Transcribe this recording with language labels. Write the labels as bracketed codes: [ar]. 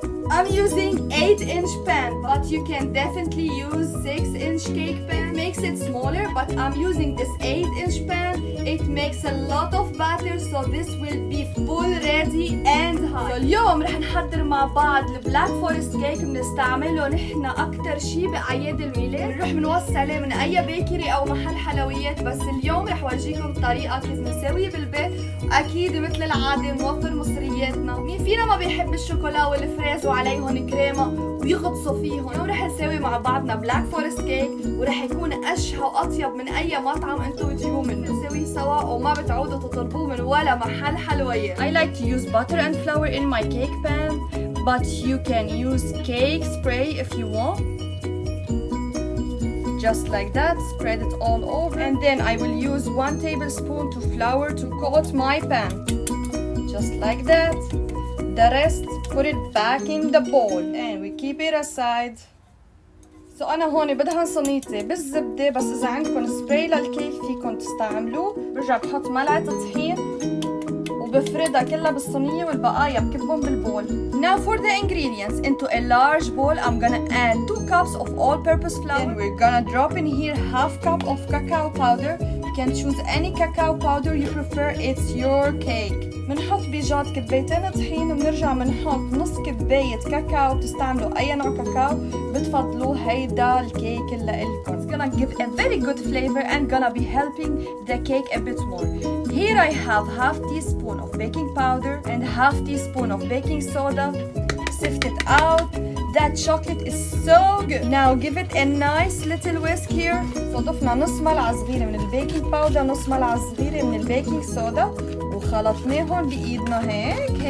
[en] I'm using 8-inch pan, but you can definitely use 6-inch cake pan. It makes it smaller, but I'm using this 8-inch pan. It makes a lot of batter, so this will be full ready and hot. So [ar] اليوم رح نحضر مع بعض البلاك فورست كيك. بنستعمله نحن أكتر شي بأعياد الميلاد. بنروح بنوصي عليه من أي بيكري أو محل حلويات، بس اليوم رح ورجيكم طريقة كيف بنسويه بالبيت. أكيد مثل العادة نوفر مصرياتنا. مين فينا ما بيحب الشوكولا والفريز وعليهم كريمة ويغطسوا فيهم؟ اليوم رح نسوي مع بعضنا بلاك فورست كيك، ورح يكون أشهى وأطيب من أي مطعم أنتوا بتجيبوه منه. نسويه سوا وما بتعودوا تطلبوه من ولا محل حلويات. [en] I like to use butter and flour in my cake pan, but you can use cake spray if you want. Just like that, spread it all over, and then I will use 1 tablespoon to flour to coat my pan. Just like that. The rest, put it back in the bowl and we keep it aside. [ar] So أنا هون بدهن صينيتي بالزبدة، بس إذا عندكم سبراي للكيك فيكم تستعملوه. برجع بحط ملعقة طحين وبفردها كلها بالصينية والبقايا بكبهم بالبول. [en] Now for the ingredients. Into a large bowl I'm gonna add 2 cups of all-purpose flour. Then we're gonna drop in here half cup of cacao powder. You can choose any cacao powder you prefer, it's your cake. [ar] بنحط بيجات كبايتين طحين، وبنرجع بنحط نص كباية كاكاو. بتستعملوا أي نوع كاكاو بتفضلوه، هيدا الكيك اللي إلكم. [en] It's gonna give a very good flavor and gonna be helping the cake a bit more. Here I have half teaspoon of baking powder and half teaspoon of baking soda. Sift it out. That chocolate is so good. Now give it a nice little whisk here. [ar] So ضفنا نص ملعقة صغيرة من البيكنج باودر، نص ملعقة صغيرة من البيكنج صودا، وخلطناهم بإيدنا هيك.